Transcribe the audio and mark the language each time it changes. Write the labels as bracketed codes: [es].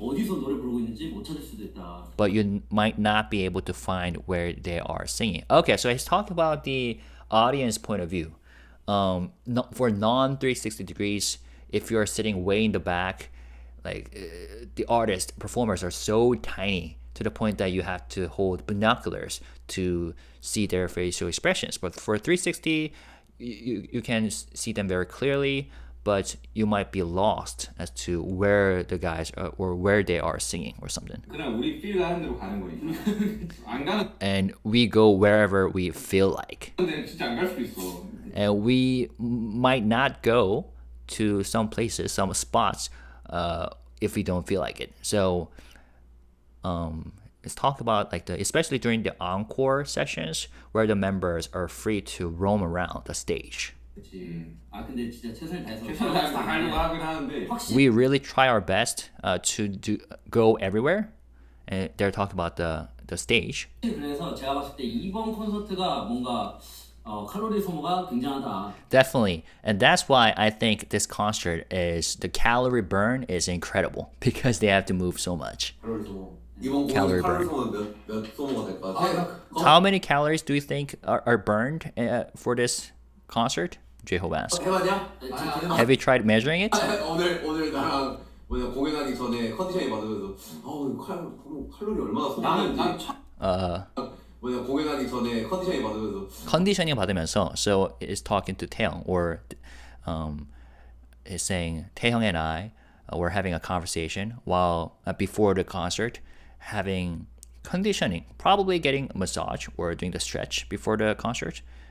[ko] 어디서 노래 부르고 있는지 못 찾을 수도 있다 [en] but you might not be able to find where they are singing. Okay, so he's talking about the audience point of view. For non 360 degrees, if you're sitting way in the back, like the artists, performers are so tiny to the point that you have to hold binoculars to see their facial expressions. But for 360, you can see them very clearly, but you might be lost as to where the guys are, or where they are singing or something. [ko] 그냥 우리 필 가는 대로 가는 거니까. 안 가는 [en] And we go wherever we feel like. [ko] 데는 진짜 안 갈 수도 있어. [en] And we might not go to some places, some spots, if we don't feel like it. So let's talk about like especially during the encore sessions where the members are free to roam around the stage. [ko] 그치. 아 근데 진짜 최선을 다해서 최선을 다해서 다 가려고 하긴 하는데. [en] We really try our best to go everywhere. And they're talking about the stage. [ko] 그래서 제가 봤을 때 이번 콘서트가 뭔가 칼로리 소모가 굉장하다. [en] Definitely. And that's why I think this concert the calorie burn is incredible because they have to move so much. [ko] 칼로리 소모. 이번 [en] Calorie [ko] 칼로리 [en] burn. [ko] 소모는 몇 소모가 될까? [en] How many calories do you think are burned for this concert? J-Hope asked. [ko] 해봤냐? [en] Have you tried measuring it? [ko] 오늘 나랑 공연하기 전에 컨디션이 받으면서 칼로리 얼마나 소모했는지. 공연하기 전에 컨디션이 받으면서. [en] Conditioning [ko] 받으면서. [en] So it's talking to Taeyong, or is saying Taeyong and I were having a conversation while before the concert, having conditioning, probably getting a massage or doing the stretch before the concert.